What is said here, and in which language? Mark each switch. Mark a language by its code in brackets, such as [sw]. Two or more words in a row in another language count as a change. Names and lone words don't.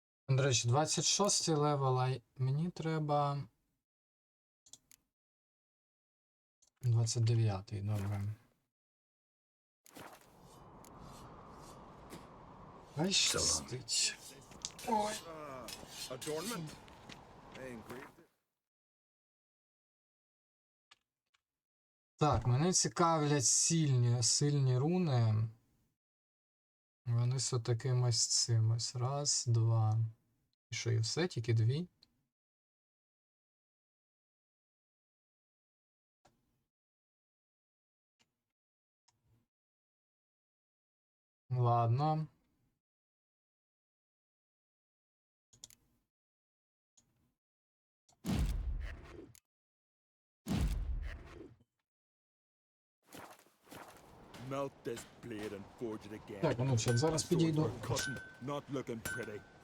[uk] До речі, 26 левел, а мені треба 29-й, добре. Ай, щастить. Ой. [en] Adornment. They engraved it. [uk] Так, мене цікавлять сильні руни. Вони з отакими ось цим ось. Раз, два. І що, і все? Тільки дві? Ладно. [en] Melt this blade and forge it again. [uk] Так, ну що, зараз підійду. [en] Not looking pretty.